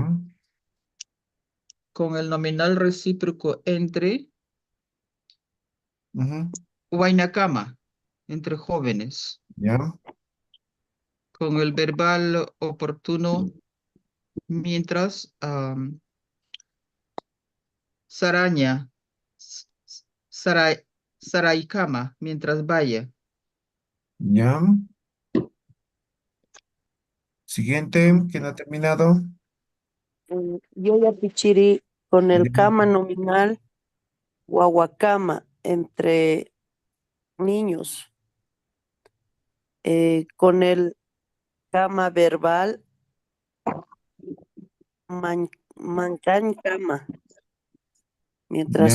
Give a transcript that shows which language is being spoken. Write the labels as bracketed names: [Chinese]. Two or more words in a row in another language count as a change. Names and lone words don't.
[Spanish] Con el nominal recíproco entre ujú, cama, entre jóvenes. ya, Con el verbal oportuno, mientras [Aymara] saraña, s- s- saray, saraicama, [Spanish] mientras vaya. ya. Siguiente, ¿quién ha terminado? Yo ya pichiri con el Ya, cama nominal guaguacama entre niños, con el cama verbal [Aymara] mancan cama [Spanish] mientras